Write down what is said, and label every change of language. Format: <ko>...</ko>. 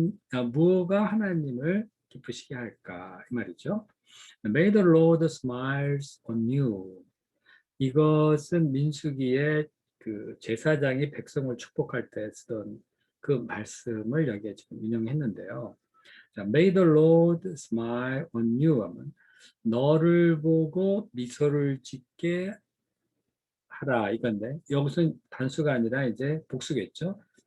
<ko>자, 무엇가 하나님을 기쁘시게 할까 이 말이죠.</ko> <en>May the Lord smiles on you.</en> <ko>이것은 민수기의 그 제사장이 백성을 축복할 때 쓰던 그 말씀을 여기에 지금 인용했는데요. 자,</ko> <en>May the Lord smile on you</en> <ko>하면 너를 보고 미소를 짓게 하라 이건데 여기서는 단수가 아니라 이제 복수겠죠.</ko>